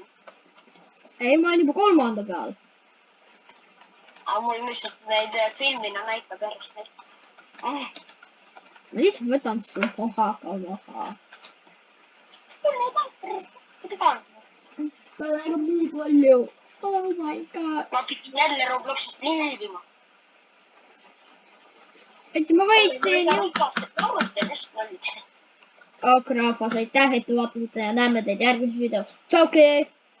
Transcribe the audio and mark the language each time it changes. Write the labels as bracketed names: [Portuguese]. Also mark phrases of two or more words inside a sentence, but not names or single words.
[Estonian] Ei, ma olen juba 3. peal. Aga mul lihtsalt neid filmina näitab järjest neid. Ma lihtsalt võtan su kohaga maha. Küll ei päris. Seda ka. Ma lähen nii palju. [English] Oh my god. [Estonian] Ma pidin jälle Robloxist liivima. Et ma võitsin ju. Aga rahvas, aitäh, et te vaatate ja näeme teid järgmises videos. Tšauki!